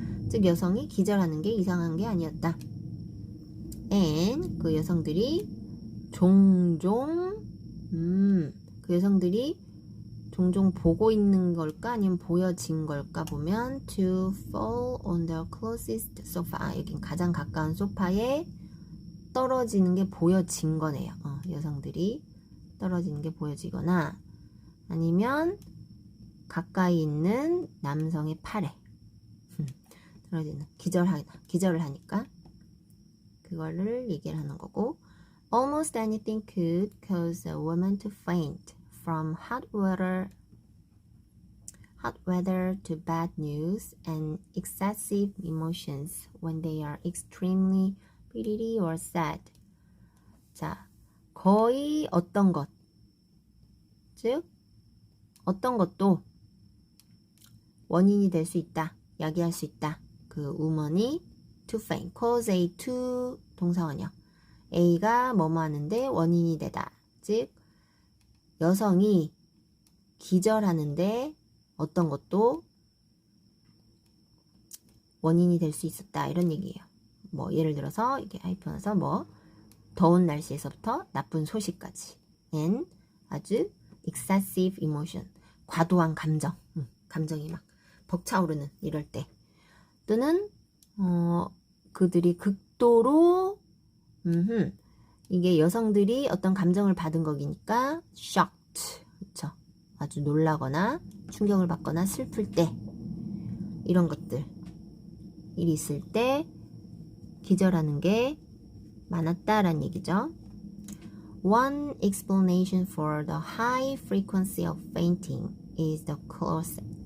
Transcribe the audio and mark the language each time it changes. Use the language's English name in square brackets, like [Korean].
[Korean] 즉 여성이 기절하는 게 이상한 게 아니었다. And 그 여성들이 종종 그 여성들이 종종 보고 있는 걸까 아니면 보여진 걸까 보면 [English] to fall on the closest sofa. [Korean] 여긴 가장 가까운 소파에 떨어지는 게 보여진 거네요. 여성들이 떨어지는 게 보여지거나 아니면 가까이 있는 남성의 팔에 떨어지는 기절을 하니까 그거를 얘기를 하는 거고 [English] almost anything could cause a woman to faint from hot weather to bad news and excessive emotions when they are extremely pity or sad. [Korean] 자, 거의 어떤 것, 즉 어떤 것도 원인이 될 수 있다, 야기할 수 있다. 그 woman이 [English] to faint, cause A to [Korean] 동사원형. A가 뭐뭐 하는데 원인이 되다. 즉 여성이 기절하는데 어떤 것도 원인이 될 수 있었다. 이런 얘기예요. 뭐 예를 들어서 이게 하이픈해서 뭐 더운 날씨에서부터 나쁜 소식까지. and 아주 [English] excessive emotion, [Korean] 과도한 감정, 감정이 막 벅차오르는 이럴 때. 또는 그들이 극도로 이게 여성들이 어떤 감정을 받은 거기니까 shocked, 그쵸? 아주 놀라거나 충격을 받거나 슬플 때 이런 것들 일이 있을 때 기절하는 게 많았다라는 얘기죠. [English] One explanation for the high frequency of fainting is the corset.